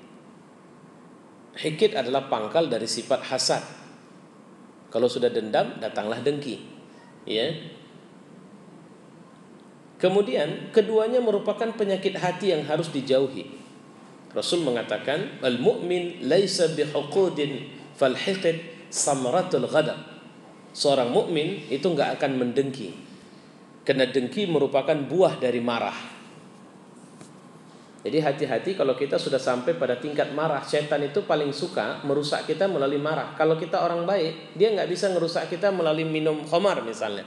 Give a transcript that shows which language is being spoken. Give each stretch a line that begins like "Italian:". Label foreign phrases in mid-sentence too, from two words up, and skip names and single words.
Indonesian: Hikid adalah pangkal dari sifat hasad. Kalau sudah dendam, datanglah dengki. Ya. Kemudian keduanya merupakan penyakit hati yang harus dijauhi. Rasul mengatakan,
Arabic: المؤمن ليس بحقود فالحقد ثمرة الغضب.
Indonesian: Seorang mukmin itu enggak akan mendengki. Karena dengki merupakan buah dari marah. Jadi hati-hati kalau kita sudah sampai pada tingkat marah. Setan itu paling suka merusak kita melalui marah. Kalau kita orang baik, dia nggak bisa merusak kita melalui minum khamar misalnya.